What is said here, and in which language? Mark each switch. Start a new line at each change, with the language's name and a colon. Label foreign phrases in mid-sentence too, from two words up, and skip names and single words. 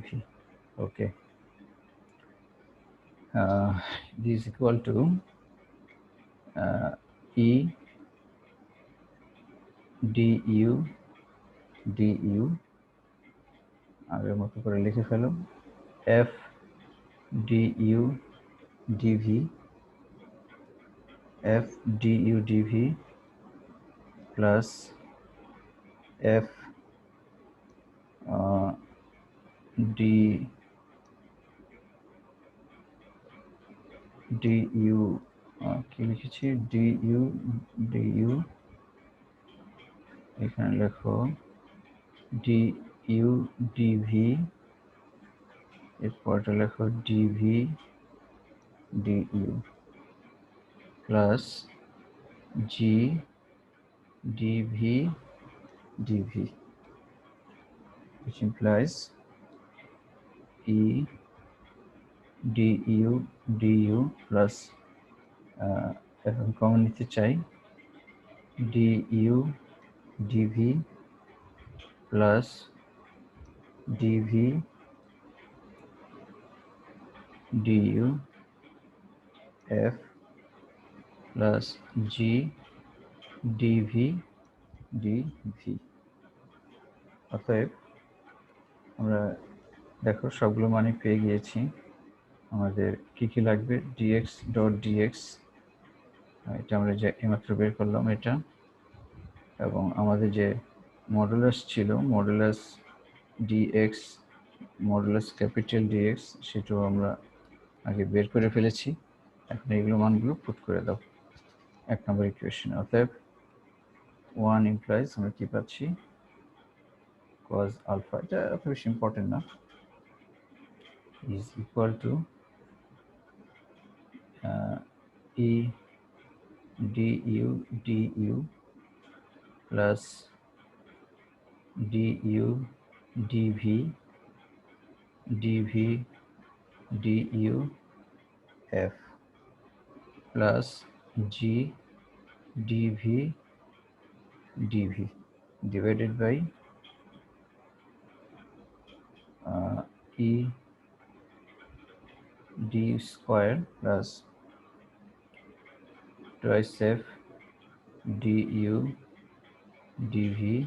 English: Okay, this is equal to e du
Bangla: আগের মতো করে লিখে ফেলো,
English: f du dv, f du dv plus f
Bangla: d du কি লিখেছি, du এখানে লেখো du dv, এরপরটা লেখো dv
English: du plus g dv dv, which implies e du du plus
Bangla: এখন কমন নিতে চাই
English: du dv plus dv du f plus g dv dv।
Bangla: অতএব আমরা দেখো সবগুলো মানে পেয়ে গিয়েছি। আমাদের কি লাগবে, dx ডট dx, এটা আমরা যে এইমাত্র বের করলাম এটা, এবং আমাদের যে মডুলাস ছিল, মডুলাস dx,
English: modulus capital
Bangla: dx, সেটাও আমরা আগে বের করে ফেলেছি। এখন এইগুলো মানগুলো পুট করে দাও এক নম্বর ইকুয়েশনে। অতএব 1 implies আমরা কি পাচ্ছি,
English: cos alpha,
Bangla: এটা এত বেশি ইম্পর্টেন্ট না,
English: is equal to e du du plus du dv dv du f plus g dv dv divided by e d square plus twice f du dv